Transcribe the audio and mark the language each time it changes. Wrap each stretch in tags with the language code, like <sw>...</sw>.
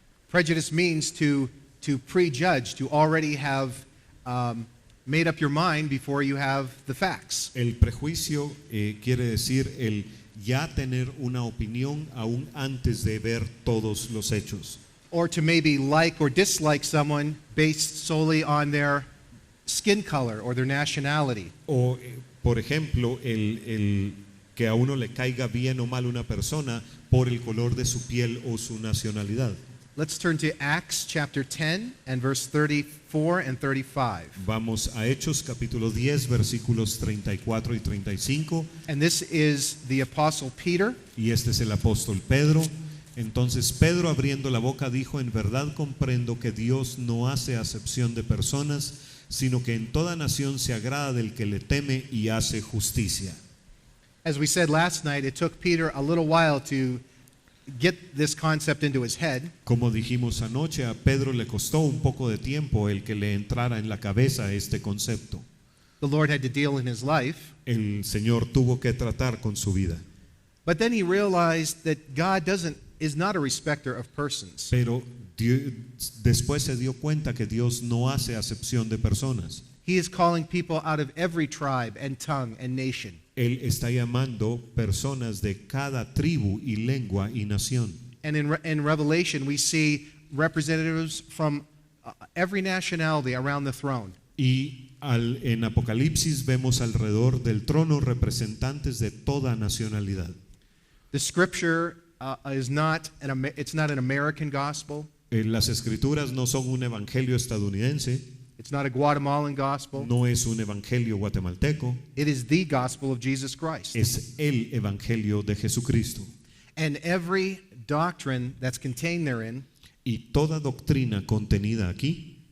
<en>Prejudice means to prejudge, to already have made up your mind before you have the facts.</en> <es>El prejuicio quiere decir el ya tener una opinión aún antes de ver todos los hechos.</es> <en>Or to maybe like or dislike someone based solely on their skin color or their nationality.</en> <es>O, por ejemplo, el que a uno le caiga bien o mal una persona por el color de su piel o su nacionalidad.</es> <en>Let's turn to Acts chapter 10 and verse 34 and 35.</en> <es>Vamos a Hechos capítulo 10 versículos 34 y 35.</es> <en>And this is the apostle Peter.</en> <es>Y este es el apóstol Pedro. Entonces Pedro, abriendo la boca, dijo: en verdad comprendo que Dios no hace acepción de personas, sino que en toda nación se agrada del que le teme y hace justicia.</es> <en>As we said last night, it took Peter a little while to get this concept into his head.</en> <es>Como dijimos anoche, a Pedro le costó un poco de tiempo el que le entrara en la cabeza este concepto.</es> <en>The Lord had to deal in his life.</en> <es>El Señor tuvo que tratar con su vida.</es> <en>But then he realized that God is not a respecter of persons.</en> <es>Pero después se dio cuenta que Dios no hace acepción de personas.</es> <en>He is calling people out of every tribe and tongue and nation.</en> <es>Él está llamando personas de cada tribu y lengua y nación.</es> <en>And in Revelation we see representatives from every nationality around the throne.</en> <es>Y en Apocalipsis vemos alrededor del trono representantes de toda nacionalidad.</es> <en>The scripture is not it's not an American gospel.</en> <es>Las escrituras no son un evangelio estadounidense.</es> <en>It's not a Guatemalan gospel.</en> <es>No es un evangelio guatemalteco.</es> <en>It is the gospel of Jesus Christ.</en> <es>Es el evangelio de Jesucristo.</es> <en>And every doctrine that's contained therein</en> <es>Y toda doctrina contenida aquí</es>